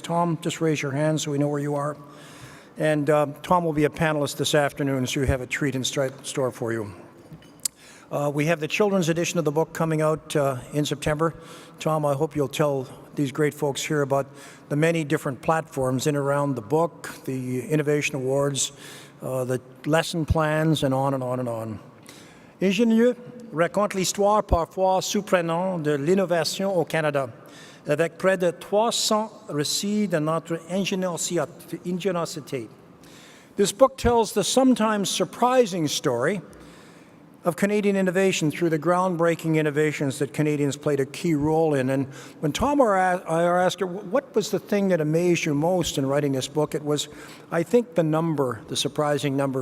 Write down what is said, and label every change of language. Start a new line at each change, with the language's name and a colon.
English: Tom, just raise your hand so we know where you are. And Tom will be a panelist this afternoon, so you have a treat in store for you. We have the children's edition of the book coming out in September. Tom, I hope you'll tell these great folks here about the many different platforms in and around the book, the Innovation Awards, the lesson plans, and on and on and on.
French: Ingenieux raconte l'histoire parfois surprenante de l'innovation au Canada, avec près de 300 récits de notre ingéniosité.
English: This book tells the sometimes surprising story of Canadian innovation through the groundbreaking innovations that Canadians played a key role in. And when Tom or I asked her, what was the thing that amazed you most in writing this book, it was, I think, the surprising number.